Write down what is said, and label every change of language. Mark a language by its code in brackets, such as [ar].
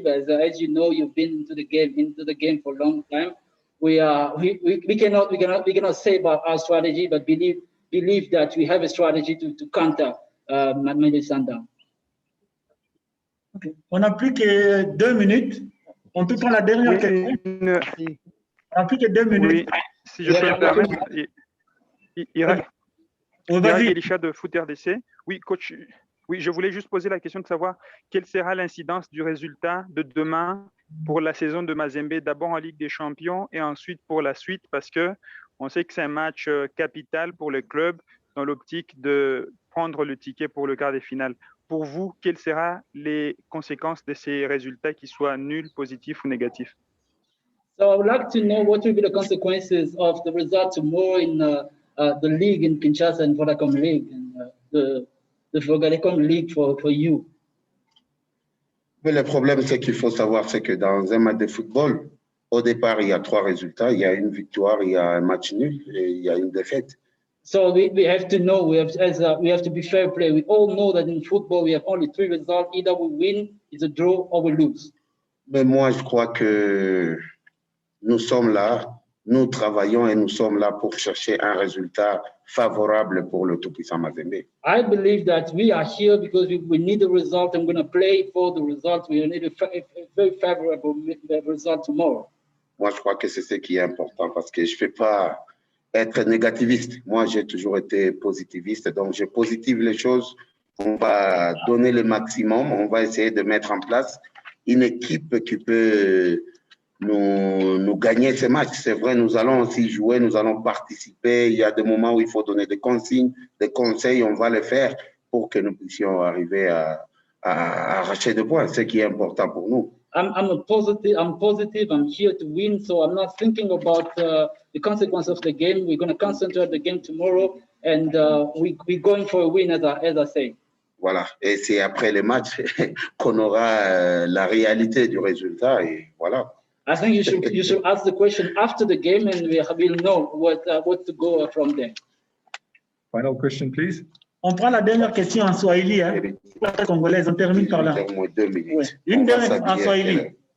[en] But as you know, you've been into the game for a long time. We cannot say about our strategy, but believe that we have a strategy to counter Mamelodi Sundowns. Okay. [fr] On n'a plus que 2 minutes. On peut prendre la dernière question. On n'a plus que 2 minutes. Oui, si je peux me permettre. Irak Elisha de Foot RDC. Oui, coach. Oui, je voulais juste poser la question de savoir quelle sera l'incidence du résultat de demain pour la saison de Mazembe, d'abord en Ligue des Champions et ensuite pour la suite, parce que on sait que c'est un match capital pour le club dans l'optique de prendre le ticket pour le quart de finale. Pour vous, quelles seront les conséquences de ces résultats, qu'ils soient nuls, positifs ou négatifs? [en] So I would like to know what will be the consequences of the result tomorrow in the league in Kinshasa and Vodacom League, and the Vodacom League for you. [fr] Mais le problème, c'est qu'il faut savoir, c'est que dans un match de football, au départ, il y a 3 résultats. Il y a une victoire, il y a un match nul et il y a une défaite. [en] So we have to know, we have to be fair play. We all know that in football, we have only 3 results. Either we win, it's a draw, or we lose. [fr] Mais moi, je crois que nous sommes là, nous travaillons et nous sommes là pour chercher un résultat favorable pour le tout-puissant Mazembe. [en] I believe that we are here because we need a result. I'm going to play for the result. We need a very favorable result tomorrow. [fr] Moi, je crois que c'est ce qui est important parce que je ne fais pas être négativiste. Moi, j'ai toujours été positiviste. Donc, je positive les choses. On va donner le maximum. On va essayer de mettre en place une équipe qui peut nous gagner ces matchs. C'est vrai, nous allons aussi jouer, nous allons participer. Il y a des moments où il faut donner des consignes, des conseils. On va le faire pour que nous puissions arriver à arracher des points, ce qui est important pour nous. [en] I'm positive. I'm here to win, so I'm not thinking about the consequence of the game. We're going to concentrate the game tomorrow, and we're going for a win, as I say. [fr] Voilà, et c'est après les matchs qu'on aura la réalité du résultat, et voilà. [en] I think you should ask the question after the game, and we'll know what to go from there. Final question, please. [fr] On prend la dernière question en Swahili, hein, pour la congolaise. On termine par là. Au moins 2 minutes. Ouais. Une dernière en Swahili.